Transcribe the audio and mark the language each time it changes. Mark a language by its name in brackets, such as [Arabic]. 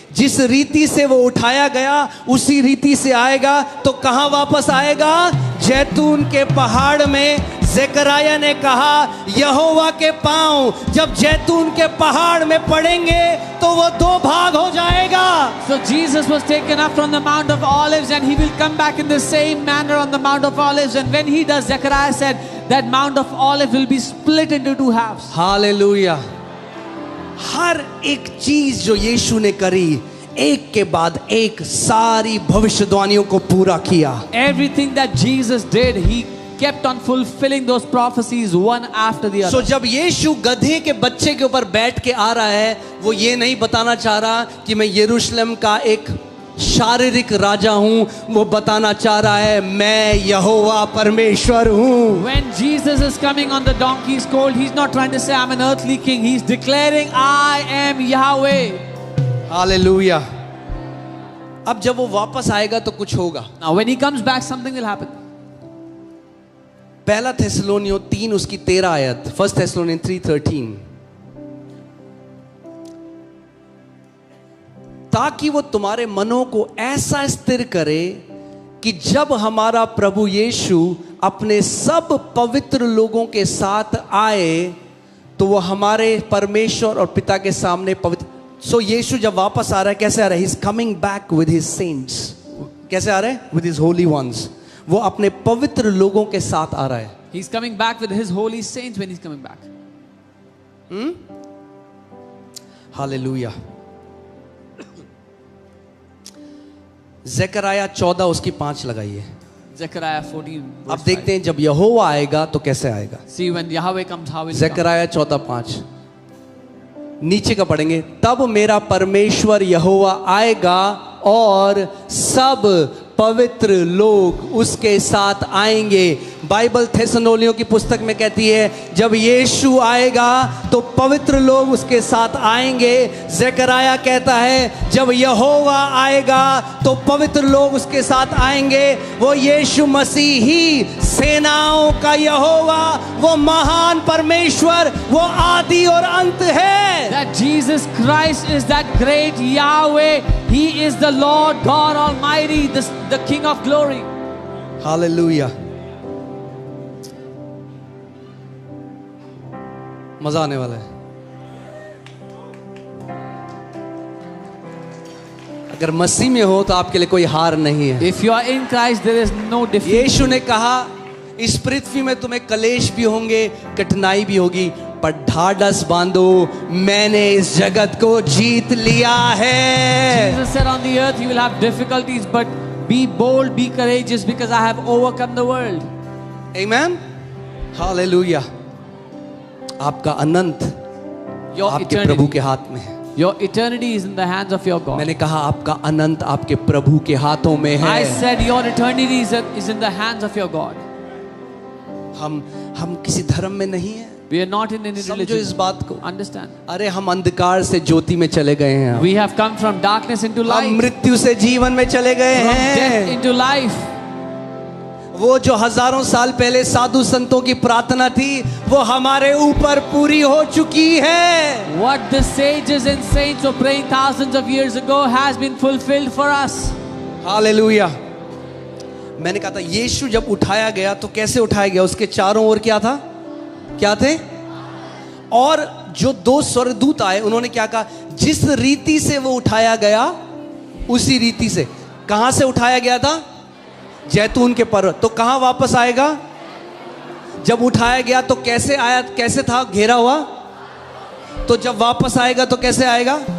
[Hindi] जिस रीति से वो उठाया गया उसी रीति से आएगा। तो कहां वापस आएगा? जैतून के पहाड़ में। ज़करयाह ने कहा, यहोवा के पांव जब जैतून के पहाड़ में पड़ेंगे तो वो दो भाग हो जाएगा। [English] So Jesus was taken up from the Mount of Olives and he will come back in the same manner on the Mount of Olives. And when he does, Zechariah said that Mount of Olives will be split into two halves. [Hindi] Hallelujah. हर एक चीज जो यीशु ने करी, एक के बाद एक सारी भविष्यवाणियों को पूरा किया। [English] Everything that Jesus did, he kept on fulfilling those prophecies one after the other. [Hindi] So जब यीशु गधे के बच्चे के ऊपर बैठ के आ रहा है, वो ये नहीं बताना चाह रहा कि मैं यरूशलेम का एक शारीरिक राजा हूं, वो बताना चाह रहा है मैं यहोवा परमेश्वर हूं। [English] When Jesus is coming on the donkey's colt, he's not trying to say I'm an earthly king. He's declaring I am Yahweh. [Hindi] Hallelujah. अब जब वो वापस आएगा तो कुछ होगा। [English] Now when he comes back, something will happen. [Hindi] पहला थेसलोनियों 3 उसकी 13 आयत, 1 थेसलोनियन 3:13, ताकि वो तुम्हारे मनों को ऐसा स्थिर करे कि जब हमारा प्रभु यीशु अपने सब पवित्र लोगों के साथ आए तो वो हमारे परमेश्वर और पिता के सामने पवित्र। सो यीशु जब वापस आ रहा है, कैसे आ रहा है? [English] He is coming back with his saints. [Hindi] कैसे आ रहा है? [English] With his holy ones. [Hindi] वो अपने पवित्र लोगों के साथ आ रहा है। [English] He's coming back with his holy saints when he's coming back. [Hindi] Hallelujah. ज़करयाह 14 उसकी 5 लगाइए। [English] Zechariah 14. [Hindi] अब [English] verse [Hindi] देखते हैं जब यहोवा आएगा तो कैसे आएगा। [English] five. See when Yahweh comes, how will he come? [Hindi] ज़करयाह 14:5। नीचे का पढ़ेंगे, तब मेरा परमेश्वर यहोवा आएगा और सब पवित्र लोग उसके साथ आएंगे। बाइबल थेसलोनियों की पुस्तक में कहती है जब यीशु आएगा तो पवित्र लोग उसके साथ आएंगे। ज़करया कहता है जब यहोवा आएगा तो पवित्र लोग उसके साथ आएंगे। वो यीशु मसीह ही सेनाओं का यहोवा, वो महान परमेश्वर, वो आदि और अंत है। [English] That Jesus Christ is that great Yahweh. He is the Lord God Almighty, the King of glory. [Hindi] Hallelujah. मजा आने वाला है। अगर मसीह में हो तो आपके लिए कोई हार नहीं है। [English] If you are in Christ, there is no defeat. [Hindi] यीशु ने कहा इस पृथ्वी में तुम्हें कलेश भी होंगे, कठिनाई भी होगी, पर ढाढ़स बांधो, मैंने इस जगत को जीत लिया है। [English] Jesus said on the earth you will have difficulties, but be bold, be courageous, because I have overcome the world. [Hindi] Amen. Hallelujah. आपका अनंत [English] Your [Hindi] आपके प्रभु के हाथ में है। [English] Your eternity is in the hands of your God. [Hindi] मैंने कहा आपका अनंत आपके प्रभु के हाथों में है। [English] I said your eternity is in the hands of your God. [Hindi] हम किसी धर्म में नहीं है। [English] We are not in any [Hindi] समझो [English] religion. [Hindi] इस बात को। [English] Understand? [Hindi] अरे हम अंधकार से ज्योति में चले गए हैं। [English] We have come from darkness into light. [Hindi] हम मृत्यु से जीवन में चले गए [English] From death [Hindi] हैं। [English] into life. [Hindi] वो जो हजारों साल पहले साधु संतों की प्रार्थना थी वो हमारे ऊपर पूरी हो चुकी है। [English] What the sages and saints were praying thousands of years ago has been fulfilled for us. [Hindi] Hallelujah. मैंने कहा था यीशु जब उठाया गया तो कैसे उठाया गया, उसके चारों ओर क्या था, क्या थे, और जो दो स्वर्गदूत आए उन्होंने क्या कहा, जिस रीति से वो उठाया गया उसी रीति से। कहां से उठाया गया था, जैतून के पर्वत। तो कहां वापस आएगा, जब उठाया गया तो कैसे आया, कैसे था घेरा हुआ, तो जब वापस आएगा तो कैसे आएगा।